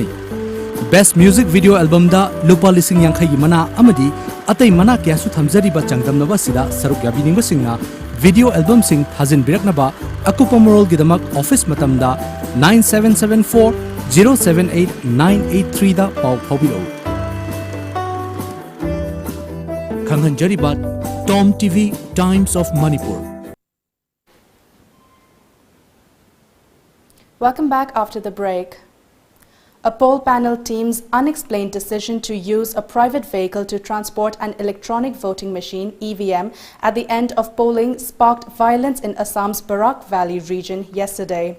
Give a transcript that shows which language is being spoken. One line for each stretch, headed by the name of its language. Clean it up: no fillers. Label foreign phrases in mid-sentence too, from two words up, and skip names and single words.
English: Best Music Video Album
Manipuri: da lupa lising yang khayi mana amadi atai mana kya su thamjari ba changdamnaba sida saruk yabiningba singna
English: video album
Manipuri: sing thazin biraknaba akupa moral gidamak office matamda 9774 078 983 da paw phobilo. Kanghanjariba TOMTV Times of Manipur.
English: Welcome back after the break. A poll panel team's unexplained decision to use a private vehicle to transport an electronic voting machine (EVM) at the end of polling sparked violence in Assam's Barak Valley region yesterday.